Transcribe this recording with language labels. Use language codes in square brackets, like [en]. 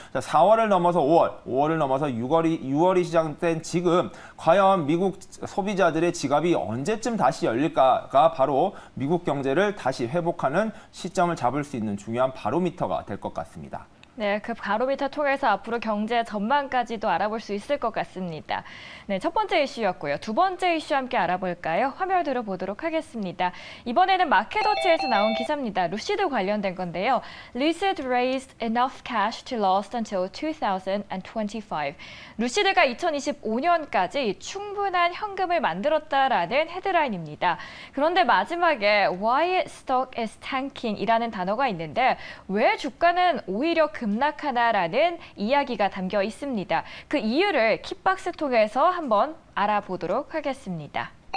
[ko] 자, 4월을 넘어서 5월, 5월을 넘어서 6월이 시작된 지금 과연 미국 소비자들의 지갑이 언제쯤 다시 열릴까가 바로 미국 경제를 다시 회복하는 시점을 잡을 수 있는 중요한 바로미터가 될 것 같습니다. 네, 그 바로미터 통해서 앞으로 경제 전망까지도 알아볼 수 있을 것 같습니다. 네, 첫 번째 이슈였고요. 두 번째 이슈 함께 알아볼까요? 화면 들어보도록 하겠습니다. 이번에는 마켓워치에서 나온 기사입니다. 루시드 관련된 건데요. [en] Lucid raised enough cash to last until 2025. [ko] 루시드가 2025년까지 충분한 현금을 만들었다라는 헤드라인입니다. 그런데 마지막에 [en] Why stock is tanking [ko] 이라는 단어가 있는데 왜 주가는 오히려 급락하나라는 이야기가 담겨 있습니다. 그 이유를 킥박스 통해서 한번 알아보도록 하겠습니다.